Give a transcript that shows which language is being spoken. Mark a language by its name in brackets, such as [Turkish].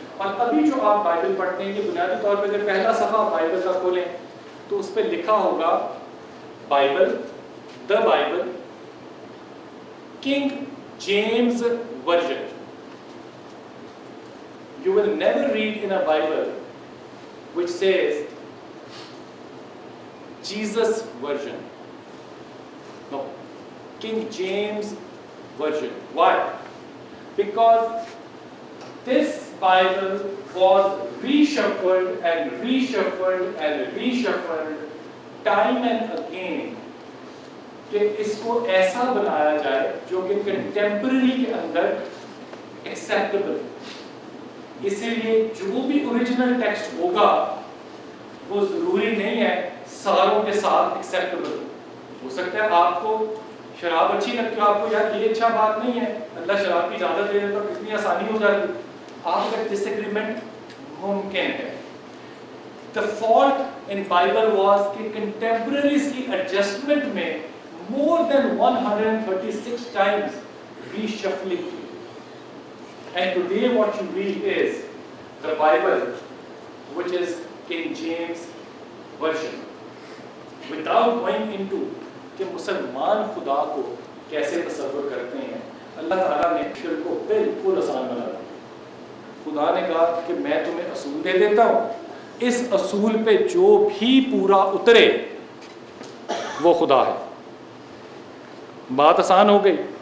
[Urdu] اور ابھی جو آپ بائبل پڑھتے ہیں، یہ بنیادی طور پہ اگر پہلا صفحہ بائبل کا کھولیں تو اس پہ لکھا ہوگا Bible, the Bible, king James version. [English] You will never read in a Bible which says Jesus version. No, King James version. Why? Because this Bible was reshuffled and reshuffled and reshuffled time and again, [Urdu] کہ اس کو ایسا بنایا جائے جو کہ contemporary کے اندر acceptable. اسی لیے جو بھی اوریجنل ٹیکسٹ ہوگا وہ ضروری نہیں ہے ساروں کے ساتھ ایکسیپٹیبل. ہو سکتا ہے آپ کو شراب اچھی لگتی ہے، آپ کو یار یہ اچھا بات نہیں ہے، اللہ شراب کی اجازت دے دیتا تو کتنی آسانی ہو جاتی. آپ کا ڈس ایگریمنٹ ممکن ہے. [English] The fault in Bible was کہ contemporaries کی adjustment میں more than 136 times reshuffling. And today what you read is the Bible, which is King James version. Without going into [Urdu] کہ مسلمان خدا کو کیسے تصور کرتے ہیں، اللہ تعالیٰ نے شرک کو بالکل آسان بنا دیا. خدا نے کہا کہ میں تمہیں اصول دے دیتا ہوں، اس اصول پہ جو بھی پورا اترے وہ خدا ہے. بات آسان ہو گئی.